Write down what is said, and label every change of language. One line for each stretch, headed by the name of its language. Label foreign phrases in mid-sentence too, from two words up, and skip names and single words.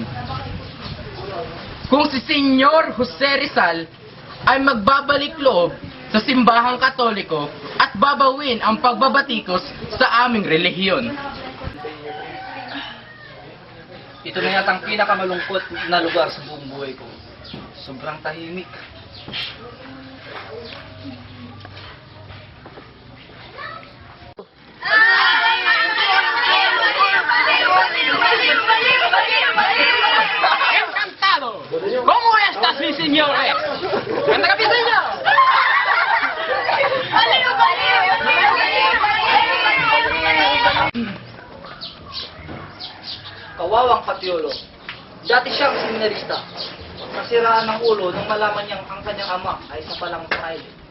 Filipino: Kung si Senyor Jose Rizal ay magbabalik loob sa simbahang Katoliko at babawin ang pagbabatikos sa aming relihiyon. Ito na yata ang pinakamalungkot na lugar sa buong buhay ko. Sobrang tahimik.
Spanish: Encantado! ¿Cómo estás, mi señores? ¡Anda capiseño!
Filipino: Kawawang Patiolo. Dati siyang seminarista. Nasiraan ng ulo nung malaman niyang ang kanyang ama ay isa palang fraile.